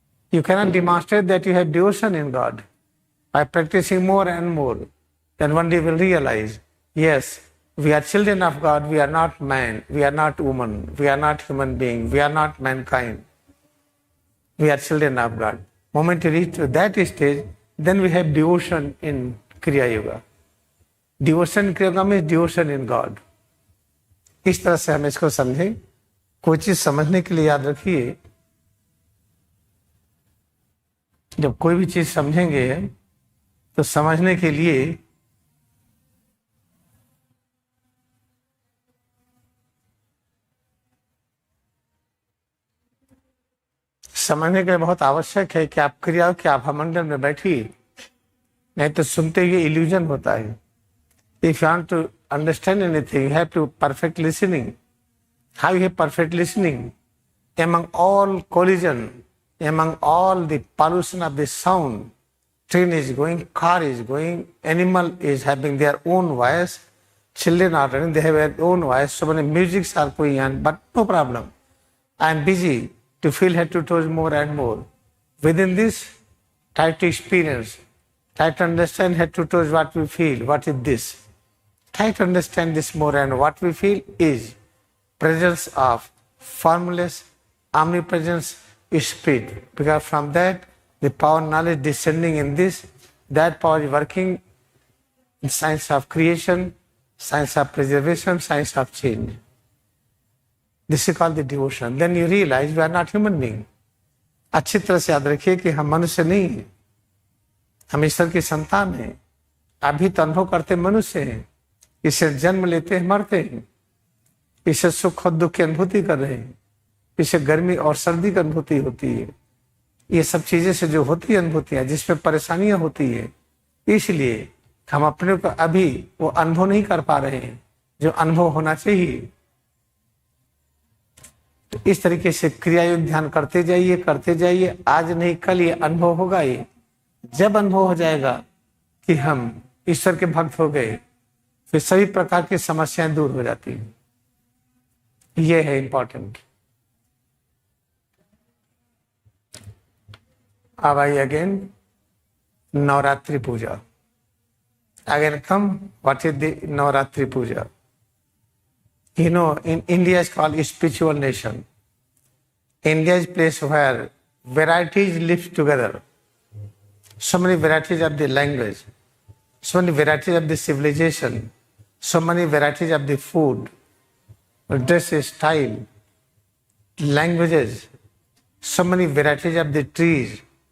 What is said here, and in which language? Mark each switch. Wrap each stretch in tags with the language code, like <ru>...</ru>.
<en>You cannot demonstrate that you have devotion in God. By practicing more and more, then one day you will realize, yes, we are children of God, we are not man, we are not woman, we are not human being, we are not mankind. We are children of God. Moment you reach to that stage, then we have devotion in Kriya Yoga. Devotion in Kriya Yoga means devotion in God.</en> <hi>इस तरह से हम इसको समझें। कोई चीज समझने के लिए याद रखिए, जब कोई भी चीज समझेंगे तो समझने के लिए समझने के लिए बहुत आवश्यक है कि आप क्रिया के आभामंडल में बैठिए, नहीं तो सुनते हुए इल्यूजन होता है।</hi> <en>If you want to understand anything, you have to perfect listening. How you have perfect listening? among all collision, among all the pollution of the sound, train is going, car is going, animal is having their own voice, children are running, they have their own voice, so many musics are going on, but no problem. I am busy to feel head to toes more and more. Within this, try to experience, try to understand head to toes what we feel, what is this. Try to understand this more, and what we feel is presence of formless, omnipresence spirit. Because from that, the power knowledge descending in this, that power is working in science of creation, science of preservation, science of change. This is called the devotion. Then you realize we are not human being.</en> <hi>अच्छी तरह से याद रखिए कि हम मनुष्य नहीं हैं, हम ईश्वर की संतान हैं। अभी तो अनुभव करते मनुष्य हैं, इसे जन्म लेते हैं, मरते हैं, इसे सुख और दुख की अनुभूति कर रहे हैं, इसे गर्मी और सर्दी की अनुभूति होती है, ये सब चीजें से जो होती है अनुभूतियां, जिसमें परेशानियां होती है, इसलिए हम अपने को अभी वो अनुभव नहीं कर पा रहे हैं जो अनुभव होना चाहिए। तो इस तरीके से क्रिया योग ध्यान करते जाइए। आज नहीं कल ये अनुभव होगा। ये जब अनुभव हो जाएगा कि हम ईश्वर के भक्त हो गए, फिर सभी प्रकार की समस्याएं दूर हो जाती हैं। ये है इंपॉर्टेंट। अब I again Navratri Puja.</hi> <en>Again come, what is the Navaratri Puja? You know, in India is called a spiritual nation. India is a place where varieties live together. So many varieties of the language, so many varieties of the civilization, so many varieties of the food, dress style, languages, so many varieties of the trees.</en>